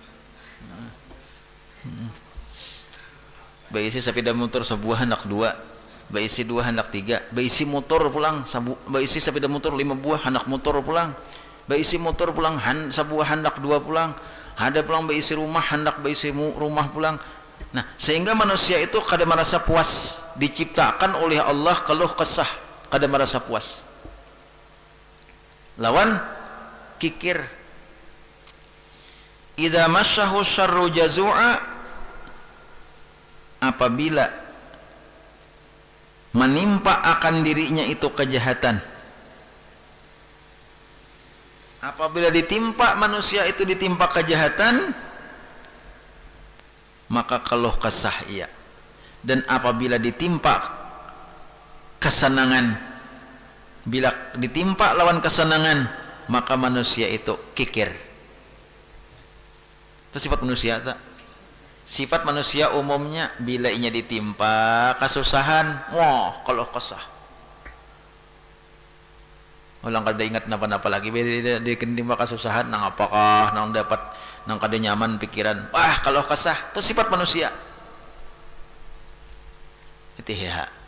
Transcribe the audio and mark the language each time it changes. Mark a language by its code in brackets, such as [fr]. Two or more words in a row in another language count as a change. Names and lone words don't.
[bjn] Baisi sepeda motor sebuah hendak dua, baisi dua hendak tiga, baisi motor pulang, baisi sepeda motor 5 buah, hendak motor pulang, baisi motor pulang, sebuah hendak 2 pulang, ada pulang baisi rumah, hendak baisi rumah pulang. Nah, sehingga manusia itu kada merasa puas, diciptakan oleh Allah keluh kesah, kada merasa puas. Lawan kikir. [ar] Idza massahu syarru jazu'a, [id] apabila menimpa akan dirinya itu kejahatan. Apabila ditimpa manusia itu ditimpa kejahatan, maka keluh kesah ia. Dan apabila ditimpa kesenangan, bila ditimpa lawan kesenangan, maka manusia itu kikir. [bjn] Itu sifat manusia tak? Sifat manusia umumnya bila inya ditimpa kesusahan, wah keluh kesah. Ulang kada ingat napa-napa lagi, bila ditimpa kesusahan, nang apakah nang dapat nang kada nyaman pikiran, wah keluh kesah. [id] Itu sifat manusia. Itu ya.